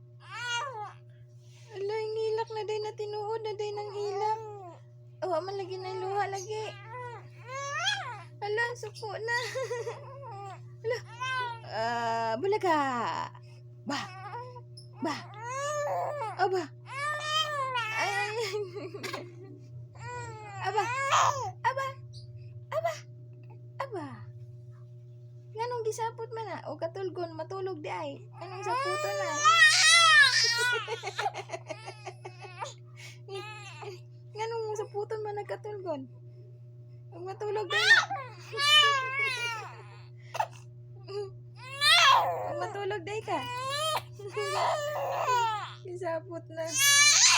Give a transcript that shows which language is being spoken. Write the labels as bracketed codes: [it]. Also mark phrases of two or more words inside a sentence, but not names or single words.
[ceb] Ala, hingilak na, day na, tinuod na, day nang hilak. Awa man lagi na luha, lagi. Ala, suko na. Ala. Bulaga. Ba. Ba. Aba. Ay. Aba. Aba. Aba. Aba. Nganong gisapot man na? O katulgon, matulog di ay. Anong saputon na? Nganong saputon man nagkatulgon? [tl] Huwag matulog din na. Huwag matulog din ka. [ceb] Gisapot na.